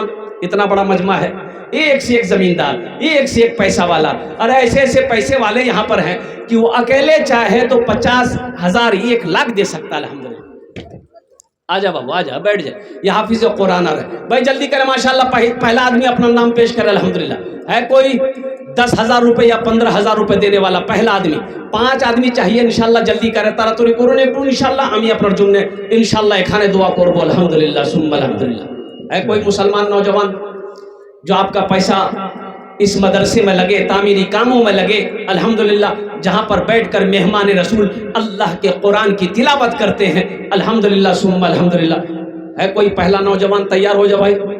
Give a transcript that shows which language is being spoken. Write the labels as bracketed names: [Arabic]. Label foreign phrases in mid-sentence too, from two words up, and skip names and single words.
[Urdu] اتنا بڑا مجمع ہے، ایک سے ایک زمیندار، ایک سے ایک پیسہ والا، اور ایسے ایسے پیسے والے یہاں پر ہیں کہ وہ اکیلے چاہے تو 50,000 1 لاکھ دے سکتا الحمدللہ۔ آجا بابو، آجا بیٹھ جائے، یہ حافظ قرآن آ رہا ہے بھائی، جلدی کرے ماشاءاللہ۔ پہلا آدمی اپنا نام پیش کرے الحمدللہ۔ ہے کوئی 10,000 روپے یا 15,000 روپے دینے والا؟ پہلا آدمی۔ 5 آدمی چاہیے انشاءاللہ، جلدی کرے [Bangla] তারা তোরে করুন একটু ইনশাআল্লাহ, আমি আপনার জন্য ইনশাআল্লাহ এখানে দোয়া করব [Arabic] الحمد لله ثم الحمد لله. [Urdu] ہے کوئی مسلمان نوجوان جو آپ کا پیسہ اس مدرسے میں لگے, تعمیری کاموں میں لگے الحمدللہ, جہاں پر بیٹھ کر مہمان رسول اللہ کے قرآن کی تلاوت کرتے ہیں [Arabic] الحمدللہ ثم الحمدللہ. [Urdu] ہے کوئی پہلا نوجوان؟ تیار ہو جا بھائی.